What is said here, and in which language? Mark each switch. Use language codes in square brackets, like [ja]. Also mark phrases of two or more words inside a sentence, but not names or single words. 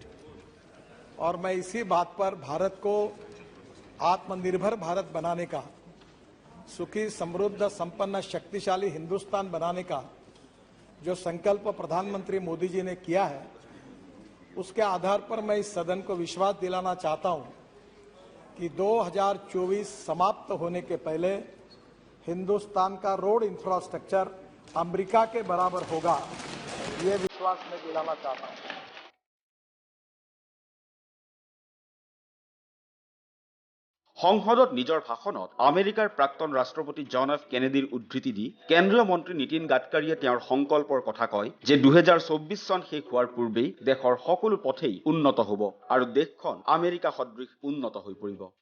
[hi] और मैं इसी बात पर भारत को आत्मनिर्भर भारत बनाने का, सुखी समृद्ध संपन्न शक्तिशाली हिंदुस्तान बनाने का जो संकल्प प्रधानमंत्री मोदी जी ने किया है, उसके आधार पर मैं इस सदन को विश्वास दिलाना चाहता हूं कि 2024 समाप्त होने के पहले हिंदुस्तान का रोड इंफ्रास्ट्रक्चर अमेरिका के बराबर होगा, ये विश्वास मैं दिलाना चाहता हूं। [as] সংসদত নিজৰ ভাষণত আমেৰিকাৰ প্ৰাক্তন ৰাষ্ট্ৰপতি জন এফ কেনেডীৰ উদ্ধৃতি দি কেন্দ্ৰীয় মন্ত্ৰী নীতিন গাডকাৰীয়ে তেওঁৰ সংকল্পৰ কথা কয় যে 2024 চন শেষ হোৱাৰ পূৰ্বেই দেশৰ সকলো পথেই উন্নত হ'ব আৰু দেশখন আমেৰিকা সদৃশ উন্নত হৈ পৰিব।